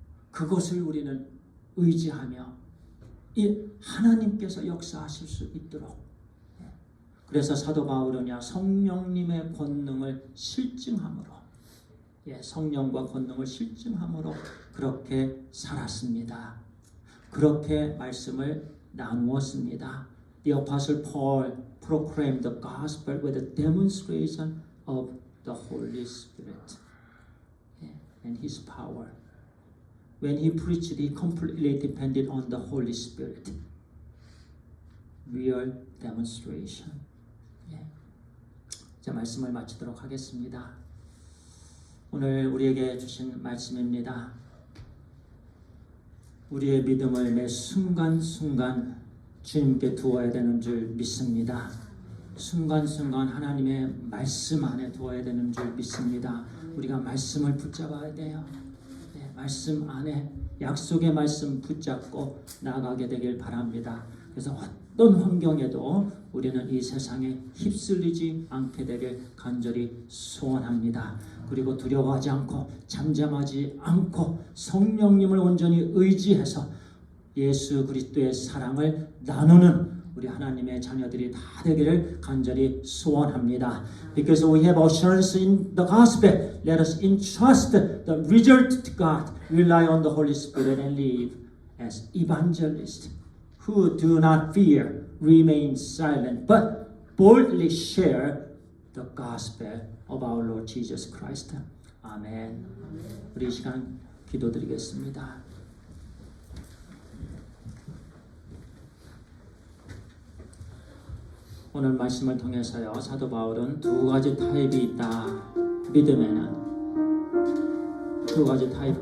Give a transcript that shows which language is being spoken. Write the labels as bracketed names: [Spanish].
[Korean] 그것을 우리는 의지하며 이 하나님께서 역사하실 수 있도록. 그래서 사도 바울은요, 성령님의 권능을 실증함으로, 성령과 권능을 실증함으로 그렇게 살았습니다. 그렇게 말씀을 나누었습니다. [English] The Apostle Paul proclaimed the gospel with a demonstration of the Holy Spirit and His power. When he preached, he completely depended on the Holy Spirit. Real demonstration. [Korean] 자, 말씀을 마치도록 하겠습니다. 오늘 우리에게 주신 말씀입니다. 우리의 믿음을 매 순간순간 주님께 두어야 되는 줄 믿습니다. 순간순간 하나님의 말씀 안에 두어야 되는 줄 믿습니다. 우리가 말씀을 붙잡아야 돼요. 말씀 안에 약속의 말씀 붙잡고 나가게 되길 바랍니다. 그래서 어떤 환경에도 우리는 이 세상에 휩쓸리지 않게 되길 간절히 소원합니다. 그리고 두려워하지 않고 잠잠하지 않고 성령님을 온전히 의지해서 예수 그리스도의 사랑을 나누는 우리 하나님의 자녀들이 다 되기를 간절히 소원합니다. [English] Because we have assurance in the gospel, let us entrust the result to God, rely on the Holy Spirit and live as evangelists who do not fear, remain silent, but boldly share the gospel of our Lord Jesus Christ. [Korean] 아멘. 우리 이 시간 기도드리겠습니다. 오늘 말씀을 통해서요, 사도 바울은 두 가지 타입이 있다. 믿음에는 두 가지 타입.